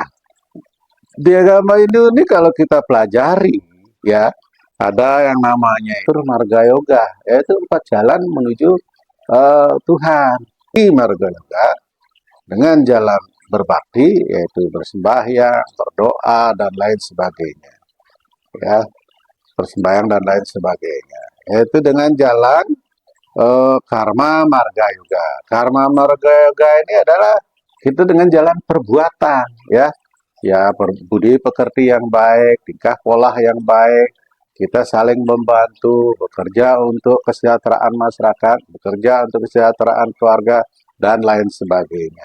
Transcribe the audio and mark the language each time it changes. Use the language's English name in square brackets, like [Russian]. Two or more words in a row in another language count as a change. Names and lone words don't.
[Indonesian] Di agama Hindu ini kalau kita pelajari, ya ada yang namanya itu marga yoga, yaitu 4 jalan menuju Tuhan. Di marga yoga dengan jalan berbakti, yaitu bersembahyang, berdoa dan lain sebagainya. Ya, persembahyang dan lain sebagainya. Yaitu dengan jalan karma marga yoga. Karma marga yoga ini adalah itu dengan jalan perbuatan, ya. Ya, budi pekerti yang baik, tingkah pola yang baik, kita saling membantu, bekerja untuk kesejahteraan masyarakat, bekerja untuk kesejahteraan keluarga, dan lain sebagainya.